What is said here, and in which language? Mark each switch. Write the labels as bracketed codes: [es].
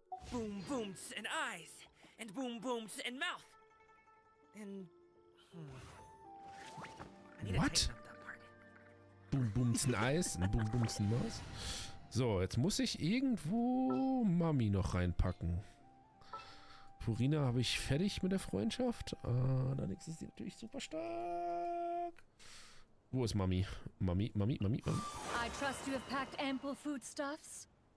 [en] Boom booms and eyes, and boom booms and mouth, and I need to What? tighten up that part. Boom Boomsen Eis und Boom Boomsen Maus. [de] So, jetzt muss ich irgendwo Mami noch reinpacken. Furina habe ich fertig mit der Freundschaft. Allerdings ist sie natürlich super stark. Wo ist Mami? Mami. [en] I trust you have packed ample foodstuffs.